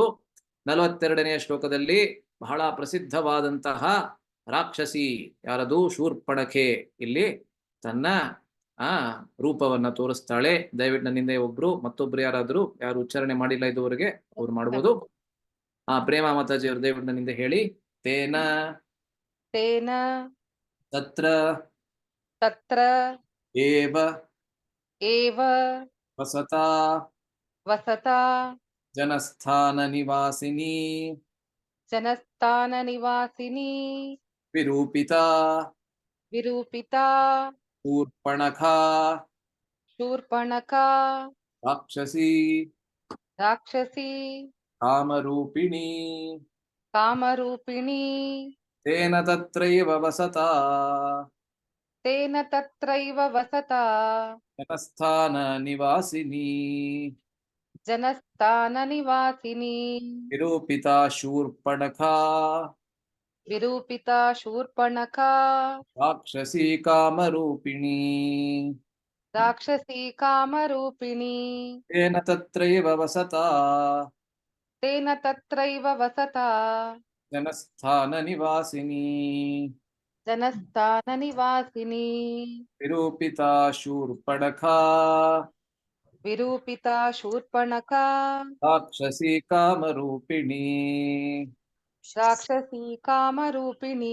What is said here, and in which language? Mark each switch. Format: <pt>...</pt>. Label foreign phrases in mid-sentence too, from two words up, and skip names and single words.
<kn>42ನೇ ಶ್ಲೋಕದಲ್ಲಿ ಬಹಳ ಪ್ರಸಿದ್ಧವಾದಂತಹ ರಾಕ್ಷಸಿ ಯಾರದು? ಶೂರ್ಪಣಖೆ ಇಲ್ಲಿ ತನ್ನ ರೂಪವನ್ನ ತೋರಿಸ್ತಾಳೆ. ದಯವಿಟ್ಟು ನನ್ನಿಂದ ಮತ್ತೊಬ್ರು ಯಾರಾದ್ರೂ ಯಾರು ಉಚ್ಚಾರಣೆ ಮಾಡಿಲ್ಲ ಇದುವರೆಗೆ ಅವ್ರು ಮಾಡ್ಬೋದು. ಪ್ರೇಮ ಮಾತಾಜಿ ಅವರು ದಯವಿಟ್ಟು ನನ್ನಿಂದ ಹೇಳಿ.</kn> <sa>ತೇನ ತೇನ ತತ್ರ ತತ್ರ ಏವ ಏವ ವಸತಾ ವಸತಾ ಜನಸ್ಥಾನ ನಿವಾಸಿನಿ ಜನಸ್ಥಾನ ನಿವಾಸಿನಿ ವಿರೂಪಿತಾ ವಿರೂಪಿತಾ ಶೂರ್ಪಣಖಾ ಶೂರ್ಪಣಖಾ ರಾಕ್ಷಸಿ ರಾಕ್ಷಸಿ ಕಾಮರೂಪಿಣಿ ಕಾಮರೂಪಿಣಿ ತೇನ ತತ್ರೈವ ವಸತಾ ತೇನ ತತ್ರೈವ ವಸತಾ ಜನಸ್ಥಾನ ನಿವಾಸಿನಿ ಜನಸ್ಥಾನ ನಿವಾಸಿನಿ ವಿರೂಪಿತಾ ಶೂರ್ಪಣಖಾ ವಿರೂಪಿತಾ ಶೂರ್ಪಣಖಾ ರಾಕ್ಷಸಿ ಕಾಮರೂಪಿಣಿ ರಾಕ್ಷಸಿ ಕಾಮರೂಪಿಣಿ ತೇನ ತತ್ರೈವ ವಸತಾ ತೇನ ತತ್ರೈವ ವಸತಾ ಜನಸ್ಥಾನ ನಿವಾಸಿನಿ ಜನಸ್ಥಾನ ನಿವಾಸಿನಿ ವಿರೂಪಿತಾ ಶೂರ್ಪಣಖಾ ವಿರೂಪಿತಾ ಶೂರ್ಪಣಖಾ ರಾಕ್ಷಸಿ ಕಾಮರೂಪಿಣಿ. ರಾಕ್ಷಸಿ ಕಾಮರೂಪಿಣಿ.</sa>